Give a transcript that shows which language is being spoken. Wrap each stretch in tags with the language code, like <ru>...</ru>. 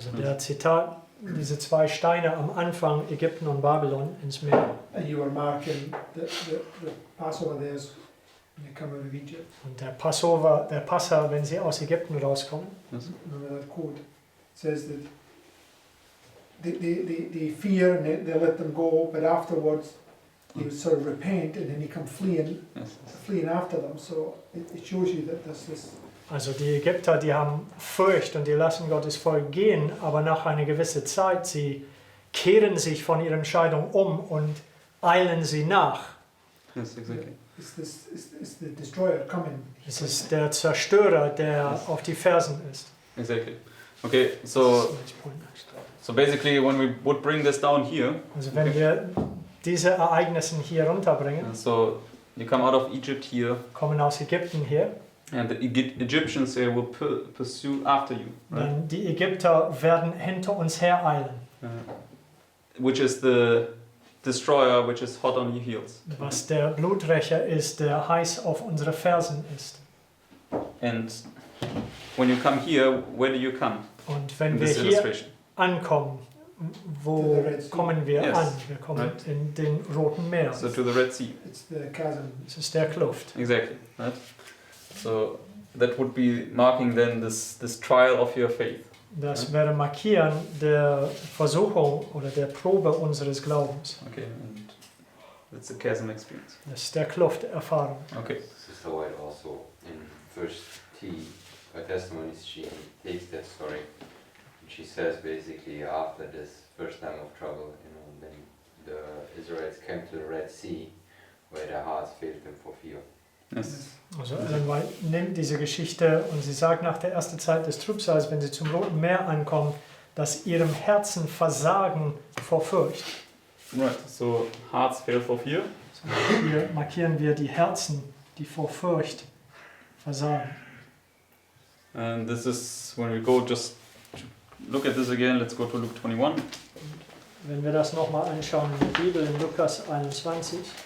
<de>Also der Zitat, diese zwei Steine am Anfang, Ägypten und Babylon ins Meer.</de> <en>And you were marking the Passover there is when they come out of Egypt.</en> <de>Und der Passa, wenn sie aus Ägypten rauskommen.</de> <en>Yes. Remember that quote? It says that they fear and they let them go, but afterwards they would sort of repent and then they come fleeing after them. So it shows you that this is.</en> <de>Also die Ägypter, die haben Furcht und die lassen Gottes Volk gehen, aber nach einer gewissen Zeit, sie kehren sich von ihrer Entscheidung um und eilen sie nach.</de> <en>Yes, exactly. Is the destroyer coming?</en> <de>Es ist der Zerstörer, der auf die Fersen ist.</de> <en>Exactly. Okay, so basically when we would bring this down here,</en> <de>Also wenn wir diese Ereignisse hier runterbringen,</de> <en>so you come out of Egypt here,</en> <de>kommen aus Ägypten hier,</de> <en>and the Egyptians will pursue after you, right?</en> <de>dann die Ägypter werden hinter uns hereilen,</de> <en>Which is the destroyer, which is hot on your heels.</en> <de>was der Bluträcher ist, der heiß auf unsere Fersen ist.</de> <en>And when you come here, where do you come?</en> <de>Und wenn</de> <en>In</en> <de>wir</de> <en>this</en> <de>hier</de> <en>illustration.</en> <de>ankommen, wo kommen wir</de> <en>Yes.</en> <de>an? Wir kommen</de> <en>Right.</en> <de>in den Roten Meer.</de> <en>So to the Red Sea. It's the chasm.</en> <de>Es ist der Kluft.</de> <en>Exactly, right? So that would be marking then this trial of your faith.</en> <de>Das wäre Markieren der Versuchung oder der Probe unseres Glaubens.</de> <en>Okay, and that's the chasm experience.</en> <de>Das ist der Klufterfahrung.</de> <en>Okay. Sister White also in First Testimonies, she takes that story and she says basically after this first time of trouble, then the Israelites came to the Red Sea where their hearts failed them for fear. Yes.</en> <de>Also Ellen White nimmt diese Geschichte und sie sagt nach der ersten Zeit des Trübsals, wenn sie zum Roten Meer ankommen, dass ihrem Herzen versagen vor Furcht.</de> <en>Right. So hearts fail for fear.</en> <de>Hier markieren wir die Herzen, die vor Furcht versagen.</de> <en>And this is when we go just to look at this again. Let's go to Luke 21.</en> <de>Wenn wir das nochmal anschauen in der Bibel, in Lukas 21.</de>